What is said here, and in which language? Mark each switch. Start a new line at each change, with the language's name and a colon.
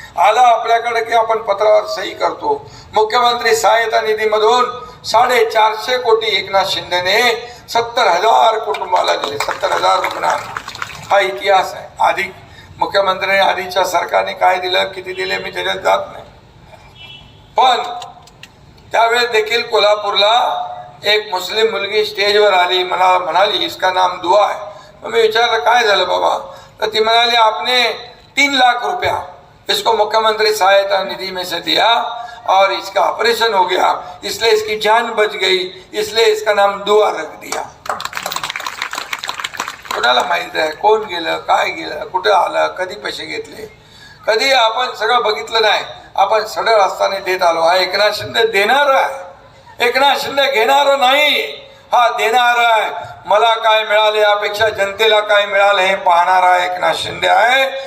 Marathi: आला आपल्याकडे की आपण पत्रावर सही करतो. मुख्यमंत्री सहायता निधीमधून 450 कोटी एकनाथ शिंदेने 70,000 कुटुंबाला दिले, 70,000 रुग्णांना. हा इतिहास आहे. आधी मुख्यमंत्र्यांनी आधीच्या सरकारने काय दिलं, किती दिले मी त्याच्यात जात नाही. पण त्यावेळेस देखील कोल्हापूरला एक मुस्लिम मुलगी स्टेजवर आली, मला म्हणाली
Hindi: इसका नाम दुआ है.
Marathi: मी विचारलं काय झालं बाबा, तर ती म्हणाली
Hindi: आपने 3 लाख रुपया इसको मुख्यमंत्री सहायता निधि में से दिया और इसका ऑपरेशन हो गया, इसलिए इसकी जान बच गई, इसलिए इसका नाम दुआ रख दिया.
Marathi: कोणाला माहित आहे कोण गेलं, काय गेलं, कुठे आलं, कधी पैसे घेतले, कधी आपण सगळं बघितलं नाही. आपण सडळ असताना देत आलो. हा एकनाथ शिंदे देणार आहे, एकनाथ शिंदे घेणार नाही. हा देणार आहे. मला काय मिळाले यापेक्षा जनतेला काय मिळालं हे पाहणारा एकनाथ शिंदे आहे.